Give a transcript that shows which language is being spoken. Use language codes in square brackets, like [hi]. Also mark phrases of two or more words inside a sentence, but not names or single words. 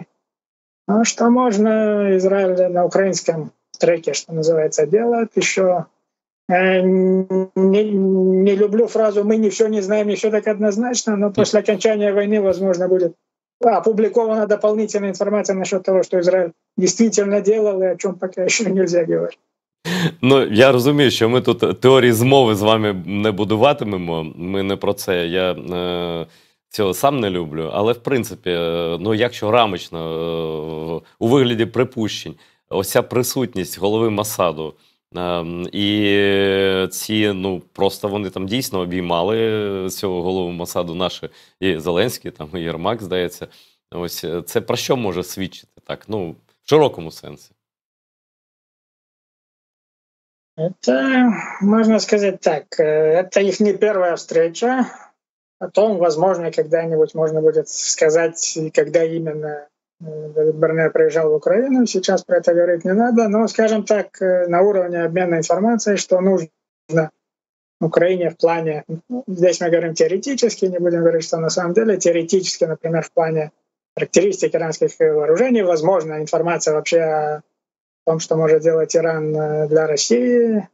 [ru] Но что можно Израиль на украинском треке, что называется, делает еще. Не люблю фразу «мы не все не знаем, не все так однозначно», но после окончания войны, возможно, будет опубликована дополнительная информация насчет того, что Израиль действительно делал, и о чем пока еще нельзя говорить. [uk] Ну, я розумію, що ми тут теорії змови з вами не будуватимемо, ми не про це, я цього сам не люблю, але в принципі, ну якщо рамочно, у вигляді припущень, ось ця присутність голови Моссаду, і ці, ну, просто вони там дійсно обіймали цього голову Моссаду наші, і Зеленський, там, і Єрмак, здається, ось це про що може свідчити так, ну, в широкому сенсі? [ru] Это, можно сказать так, это их не первая встреча. Потом, возможно, когда-нибудь можно будет сказать, когда именно Давид Барнея приезжал в Украину. Сейчас про это говорить не надо. Но, скажем так, на уровне обмена информацией, что нужно Украине в плане, здесь мы говорим теоретически, не будем говорить, что на самом деле, теоретически, например, в плане характеристик иранских вооружений, возможно, информация вообще о том, что может делать Иран для России.